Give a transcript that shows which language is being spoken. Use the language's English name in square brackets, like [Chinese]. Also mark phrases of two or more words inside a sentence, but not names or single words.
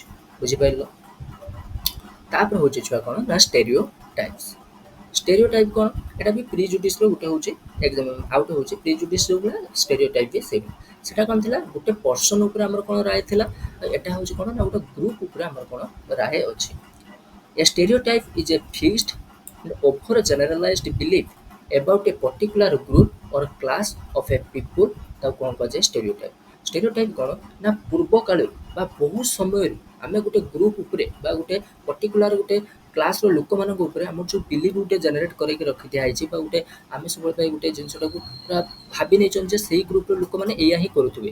[Odia] ବୁଝିପାରିଲ? ତାପରେ ହେଉଛି ଛୁଆ କ'ଣ ନା ଷ୍ଟେରିଓ ଟାଇପ୍ସ। ଷ୍ଟେରିଓ ଟାଇପ୍ କ'ଣ? ଏଇଟା ବି ପ୍ରିଜୁଡିସ୍ର ଗୋଟେ ହେଉଛି ଏକ୍ସାମ୍, ଆଉ ଗୋଟେ ହେଉଛି ପ୍ରିଜୁଡିସ୍ ଯେଉଁଭଳିଆ ଷ୍ଟେରିଓ ଟାଇପ୍ ବି ସେଇଭଳିଆ। ସେଟା କ'ଣ ଥିଲା ଗୋଟେ ପର୍ସନ୍ ଉପରେ ଆମର କ'ଣ ରାୟ ଥିଲା, ଏଟା ହେଉଛି କ'ଣ ନା ଗୋଟେ ଗ୍ରୁପ୍ ଉପରେ ଆମର କ'ଣ ରାୟ ଅଛି। [English] A stereotype is a fixed and over generalized belief about a particular group or class of a people [Odia] ତାକୁ କ'ଣ କୁହାଯାଏ [English] stereotype। [Odia] stereotype କ'ଣ ନା ପୂର୍ବ କାଳରୁ ବା ବହୁ ସମୟରୁ ଆମେ ଗୋଟେ ଗ୍ରୁପ୍ ଉପରେ ବା ଗୋଟେ ପର୍ଟିକୁଲାର ଗୋଟେ କ୍ଲାସ୍ର ଲୋକମାନଙ୍କ ଉପରେ ଆମର ଯେଉଁ ବିଲିଭ୍ ଗୋଟେ ଜେନେରେଟ୍ କରିକି ରଖିଦିଆ ହେଇଛି ବା ଗୋଟେ ଆମେ ସବୁବେଳେ ପାଇଁ ଗୋଟେ ଜିନିଷଟାକୁ ପୁରା ଭାବି ନେଇଛନ୍ତି ଯେ ସେଇ ଗ୍ରୁପ୍ର ଲୋକମାନେ ଏଇଆ ହିଁ କରୁଥିବେ।